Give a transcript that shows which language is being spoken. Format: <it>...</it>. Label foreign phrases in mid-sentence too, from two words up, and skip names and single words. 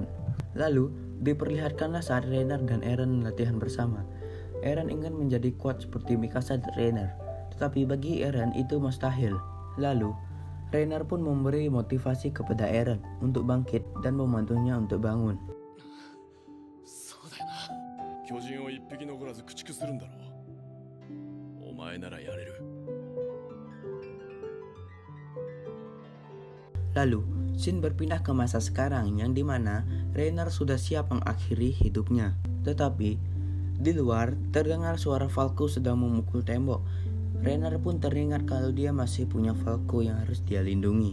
<id>Lalu diperlihatkanlah saat Rainer dan Eren latihan bersama. Eren ingin menjadi kuat seperti Mikasa dan Rainer, tetapi bagi Eren itu mustahil. Lalu Rainer pun memberi motivasi kepada Eren untuk bangkit dan membantunya untuk bangun.</id> <ja>そうだよな。巨人を一匹残らず駆逐するんだろう。お前ならやれる。</ja> <id>Lalu, scene berpindah ke masa sekarang yang dimana Rainer sudah siap mengakhiri hidupnya. Tetapi di luar terdengar suara Falco sedang memukul tembok. Rainer pun teringat kalau dia masih punya Falco yang harus dia lindungi.</id>